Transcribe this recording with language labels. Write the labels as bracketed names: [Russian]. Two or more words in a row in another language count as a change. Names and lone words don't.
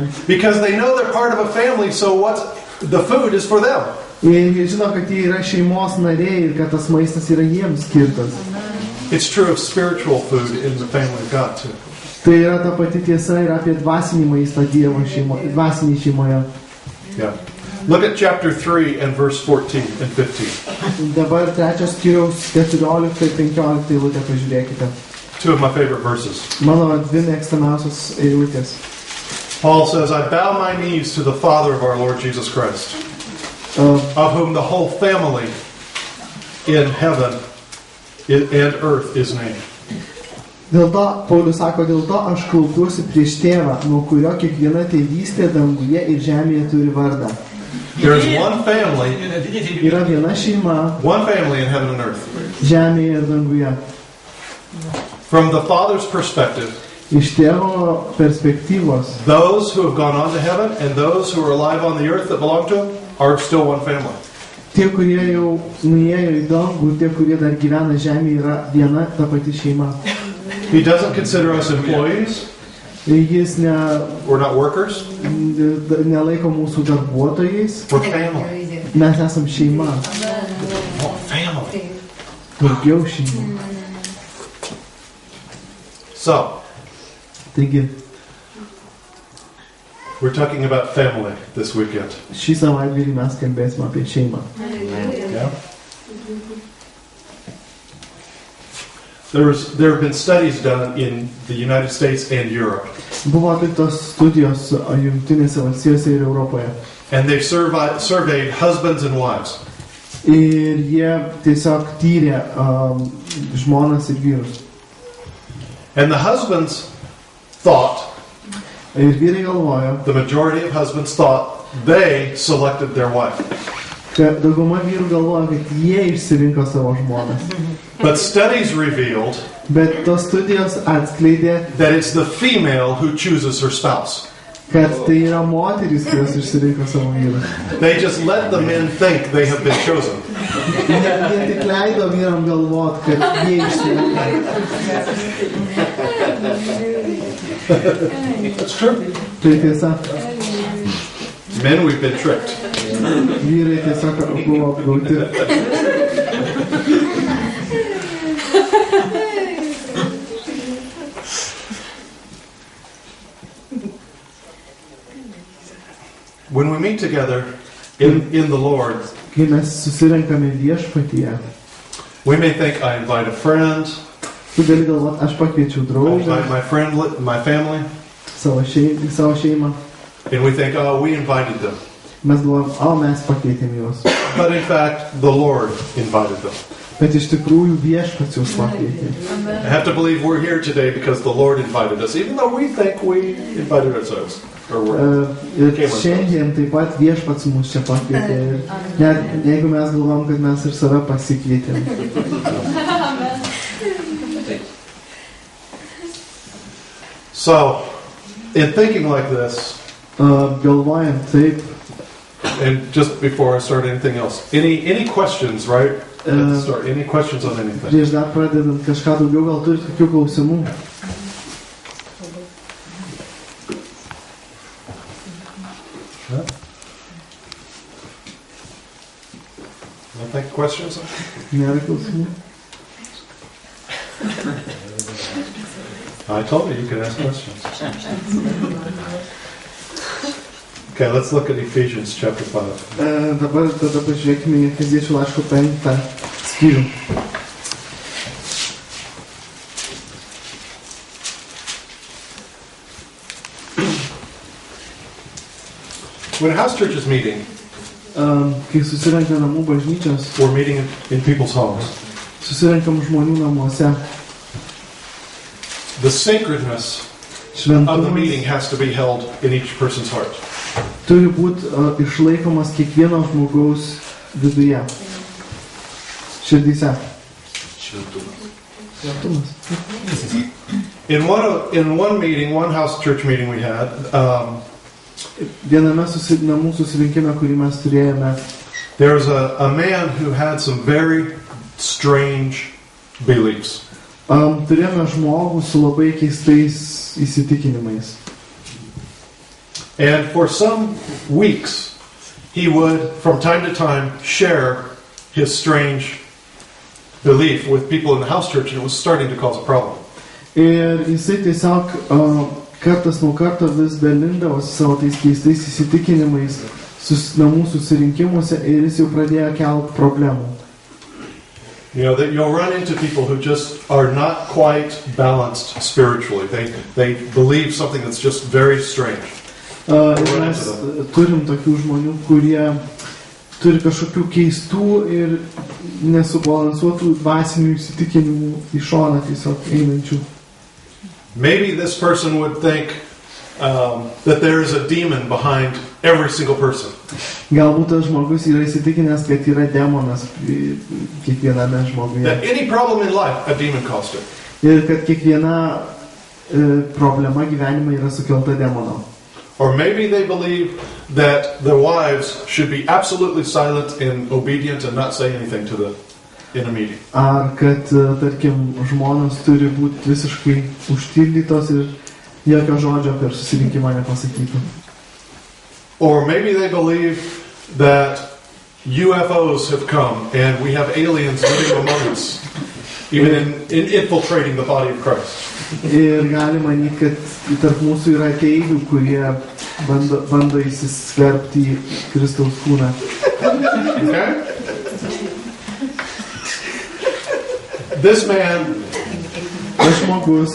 [English] Because they know they're part of a family, so the food is for them. [Lithuanian] Ir jie žino, kad jie yra šeimos nariai ir kad tas maistas yra jiems skirtas. [English] It's true of spiritual food in the family of God too. [Lithuanian] Tai yra ta pati tiesa ir apie dvasinį maistą Dievo dvasinį šeimoje. [English] Yeah. Look at chapter 3 and verse 14 and 15. [Lithuanian] Dabar 3 skyriaus 14 ir 15 eilutę pažiūrėkite. [English] Two of my favorite verses. [Lithuanian] Mano dvi mėgstamiausios eilutės. [English] Paul says, I bow my knees to the Father of our Lord Jesus Christ, of whom the whole family in heaven and earth is named. [Lithuanian] Dėl to, Paulius sako, dėl to aš klaupiuosi prieš tėvą, nuo kurio kiekviena tėvystė danguje ir žemėje turi vardą. [English] There is one family [Lithuanian] Yra viena šeima [English] in heaven and earth. [Lithuanian] žemėje ir danguje. [English] From the Father's perspective, [Lithuanian] Iš tėvo perspektyvos, [English] those who have gone on to heaven and those who are alive on the earth that belong to him are still one family. [Lithuanian] tie, kurie jau nuėjo į dangų, tie, kurie dar gyvena žemėje, yra viena ta pati šeima. [English] He doesn't consider us employees. [Lithuanian] Jis [English] We're not workers. [Lithuanian] nelaiko mūsų darbuotojais. [English] We're family. [Lithuanian] Mes esam šeima. [English] Oh, family. [Lithuanian] Daugiau šeima. [English] So, [Lithuanian] Taigi, [English] we're talking about family this weekend. [Lithuanian] šį savaitgalį mes kalbėsime apie šeimą. [English] Yeah. There have been studies done in the United States and Europe, [Lithuanian] Buvo atliktos studijos Jungtinėse valstijose ir Europoje. [English] and they've surveyed husbands and wives. [Lithuanian] Ir jie tiesiog tyrė žmonas ir vyrus. [English] And the husbands thought, [Lithuanian] Ir vyrai galvojo, [English] the majority of husbands thought, they selected their wife. [Lithuanian] kad dauguma vyrų galvojo, kad jie išsirinko savo žmonas. [English] But studies revealed [Lithuanian] Bet tos studijos atskleidė, [English] that it's the female who chooses her spouse. [Lithuanian] kad tai yra moterys, kurios išsirinko savo vyrus. [English] They just let the men think they have been chosen. [Lithuanian] Jie tik leido vyram galvot, kad jie išsirinko. [English] That's true. [Lithuanian] Tai tiesa, [English] Men, we've been tricked. [Lithuanian] vyrai tiesiog buvo apgauti. [English] When we meet together in the Lord, [Lithuanian] Kai mes susirenkame viešpatyje, [English] we may think, I invite a friend, [Lithuanian] tu gali galvot, aš pakviečiau [English] I [Lithuanian] draugą, [English] invite my friend, my family, [Lithuanian] savo šeimą. [English] and we think, oh, we invited them. [Lithuanian] Mes galvojam, mes pakvietėm juos. [English] But in fact, the Lord invited them. [Lithuanian] Bet iš tikrųjų viešpats jūs pakvietė. [English] I have to believe we're here today because the Lord invited us, even though we think we invited ourselves. [Lithuanian] Ir šiandien taip pat viešpats mus čia pakvietė. Ir net jeigu mes galvom, kad mes ir save pasikvietėm. [English] So, in thinking like this, [Lithuanian] Galvojant taip, [English] and just before I start anything else, any questions, right? Let's start. Any questions on anything? [Lithuanian] prieš dar pradedant kažką daugiau, gal turite tokių klausimų? [English] Nothing? Questions? [Lithuanian] Nėra klausimų? [English] I told you can ask questions. Okay, let's look at Ephesians chapter 5. [Lithuanian] Dabar tada pažiūrėkime į Efeziečių laiško 5 skyrių. [English] When a house church is meeting, [Lithuanian] Kai susirenka namų bažnyčios, [English] we're meeting in people's homes. [Lithuanian] susirenkam žmonių namuose, [English] The sacredness of the meeting [Lithuanian] šventumas [English] has to be held in each person's heart. [Lithuanian] turi būti išlaikomas kiekvieno žmogaus viduje, širdyse. Šventumas. [English] In one meeting, one house church meeting we had, [Lithuanian] Viename namų susirinkime, kurį mes turėjome, [English] there was a man who had some very strange beliefs. [Lithuanian] Turėjome žmogų su labai keistais įsitikinimais. [English] And for some weeks, he would, from time to time, share his strange belief with people in the house church, and it was starting to cause a problem. [Lithuanian] Ir jisai tiesiog kartas nuo karto vis dalindavosi savo tais keistais įsitikinimais namų susirinkimuose ir jis jau pradėjo kelti problemų. [English] You know, that you'll run into people who just are not quite balanced spiritually. They believe something that's just very strange. [Lithuanian] Ir mes turim tokių žmonių, kurie turi kažkokių keistų ir nesubalansuotų dvasinių įsitikinimų į šoną tiesiog einančių. [English] Maybe this person would think that there is a demon behind every single person. [Lithuanian] Galbūt tas žmogus yra įsitikinęs, kad yra demonas kiekviename žmoguje. [English] That any problem in life, a demon caused it. [Lithuanian] Ir kad kiekviena problema gyvenime yra sukelta demono. [English] Or maybe they believe that their wives should be absolutely silent and obedient and not say anything in a meeting. [Lithuanian] Ar kad, tarkim, žmonos turi būti visiškai užtildytos ir jokio žodžio per susirinkimą nepasakyti. [English] Or maybe they believe that UFOs have come and we have aliens living among us, even in infiltrating the body of Christ. [Lithuanian] Ir gali manyti, kad tarp mūsų yra ateivių, kurie bando įsiskverbti į Kristaus kūną. [English] Okay? This man [Lithuanian] Tas žmogus